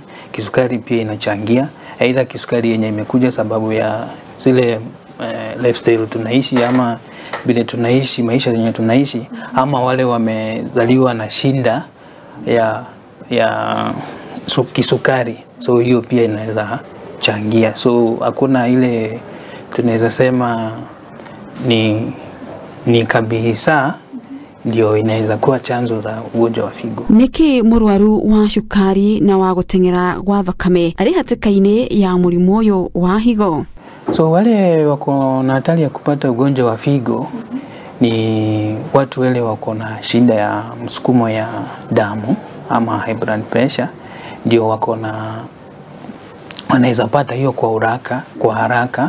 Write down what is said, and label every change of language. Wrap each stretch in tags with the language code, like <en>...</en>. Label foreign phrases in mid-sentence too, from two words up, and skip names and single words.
<sw>Kisukari pia inachangia, aidha kisukari yenye imekuja sababu ya zile lifestyle tunaishi ama vile tunaishi maisha yenye tunaishi, ama wale wamezaliwa na shinda ya kisukari, so hiyo pia inaweza changia. So hakuna ile tunaweza sema ni kabisa ndio inaweza kuwa chanzo za ugonjwa wa figo.</sw> <ki>Niki murwaru wa shukari na wa gutengera gwa thakame ari hatikaine ya murimu uyu wa higo?</ki> <sw>So wale wako na hatari ya kupata ugonjwa wa figo ni watu wale wako na shida ya msukumo ya damu ama</sw> <en>high blood pressure,</en> <sw>ndio wako na wanaweza pata hiyo kwa haraka.</sw>